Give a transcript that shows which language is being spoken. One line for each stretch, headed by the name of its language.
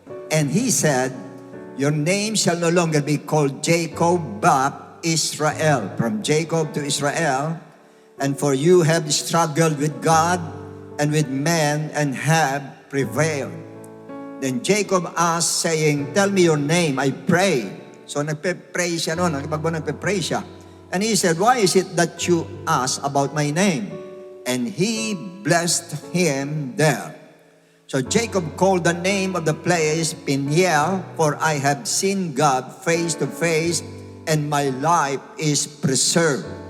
English: And he said, "Your name shall no longer be called Jacob, but Israel." From Jacob to Israel. "And for you have struggled with God and with men and have prevailed." Then Jacob asked, saying, "Tell me your name, I pray."
Filipino: So nagpe-pray siya noon, nagpe-pray siya.
English: And he said, "Why is it that you ask about my name?" And he blessed him there. So Jacob called the name of the place Peniel, for I have seen God face to face, and my life is preserved.